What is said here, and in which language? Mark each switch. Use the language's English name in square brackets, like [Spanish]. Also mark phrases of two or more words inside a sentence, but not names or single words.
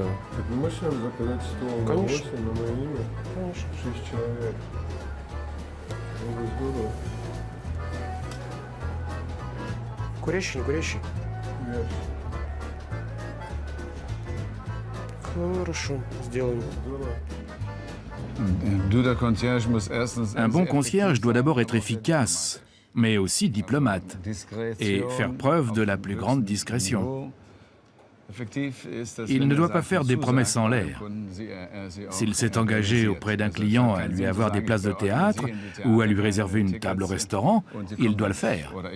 [Russian] Так вы можете заказать стол на 8 на мое имя? Конечно. 6 человек. Было здорово. Курящий, не курящий? Нет. Хорошо, сделаем. Здорово. [French] Un bon concierge doit d'abord être efficace, mais aussi diplomate, et faire preuve de la plus grande discrétion. Il ne doit pas faire des promesses en l'air. S'il s'est engagé auprès d'un client à lui avoir des places de théâtre ou à lui réserver une table au restaurant, il doit le faire.